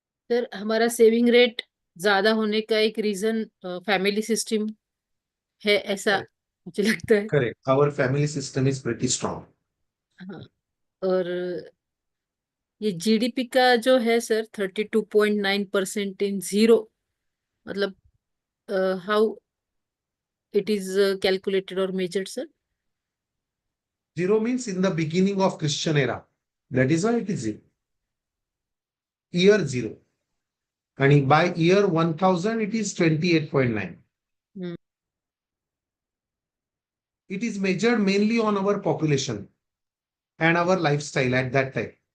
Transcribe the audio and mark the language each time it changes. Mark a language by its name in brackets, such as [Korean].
[Hindi] Sir हमारा saving rate ज्यादा होने का एक रीजन फैमिली सिस्टम है, ऐसा मुझे लगता है। [English] Correct. Our family system is pretty strong. [Hindi] हाँ, और ये जीडीपी का जो है सर 32.9% [English] in zero, [Hindi] मतलब [English] how it is calculated [Hindi] और [English] measured [Hindi] sir? [English] Zero means in the beginning of Christian era. That is why it is zero. Year zero. And by year 1000, it is 28.9. It is measured mainly on our population and our lifestyle at that time.